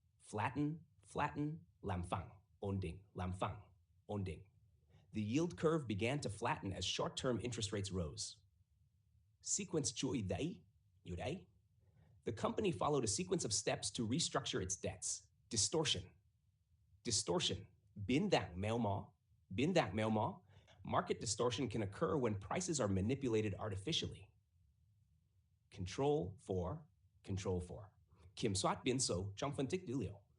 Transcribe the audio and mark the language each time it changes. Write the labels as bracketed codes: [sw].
[vi] Flatten, làm phẳng, ổn định. [en] The yield curve began to flatten as short-term interest rates rose. [vi] Sequence chuỗi đáy, như đáy. [en] The company followed a sequence of steps to restructure its debts. Distortion. [vi] Biến dạng méo mó. [en] Market distortion can occur when prices are manipulated artificially. Control for. [vi] Kiểm soát biến số trong phân tích dữ liệu.